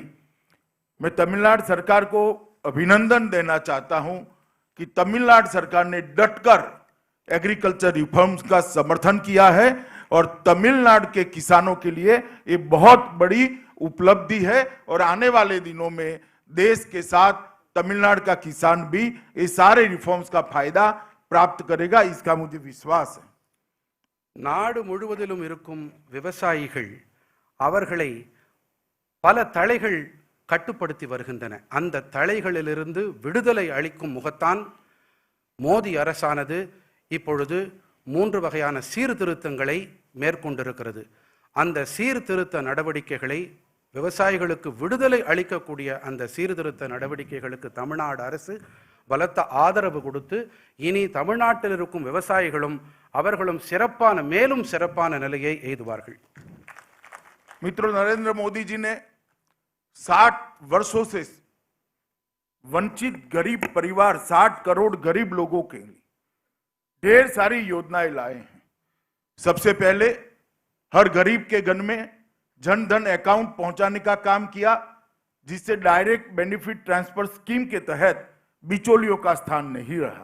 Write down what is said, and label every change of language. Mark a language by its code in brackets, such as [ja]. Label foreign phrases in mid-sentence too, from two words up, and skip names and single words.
[hi] मैं तमिलनाडु सरकार को अभिनंदन देना चाहता हूं कि तमिलनाडु सरकार ने डटकर [en] agriculture reforms [hi] का समर्थन किया है और तमिलनाडु के किसानों के लिए ये बहुत बड़ी उपलब्धि है और आने वाले दिनों में देश के साथ तमिलनाडु का किसान भी ये सारे रिफॉर्म्स का फायदा प्राप्त करेगा, इसका मुझे विश्वास है। [ta] நாடு முழுவதிலும் இருக்கும் விவசாயிகள் அவர்களை பல தளைகள் கட்டுப்படுத்தி வருகின்றன. அந்த தளைகளிலிருந்து விடுதலை அளிக்கும் முகத்தான் மோடி அரசானது இப்பொழுது 3 வகையான சீர்திருத்தங்களை மேற்கொண்டிருக்கிறது. அந்த சீர்திருத்த நடவடிக்கைகளை, விவசாயிகளுக்கு விடுதலை அளிக்கக்கூடிய அந்த சீர்திருத்த நடவடிக்கைகளுக்கு தமிழ்நாடு அரசு பலத்த ஆதரவு கொடுத்து, இனி தமிழ்நாட்டில் இருக்கும் விவசாயிகளும் அவர்களும் மேலும் சிறப்பான நிலையை எய்துவார்கள். [hi] मित्रों, नरेंद्र मोदी जी ने 60 वर्षों से वंचित गरीब परिवार, 60 करोड़ गरीब लोगों के लिए ढेर सारी योजनाएं लाए हैं। सबसे पहले हर गरीब के घर में जन धन अकाउंट पहुंचाने का काम किया, जिससे [en] direct benefit transfer scheme [hi] के तहत बिचौलियों का स्थान नहीं रहा।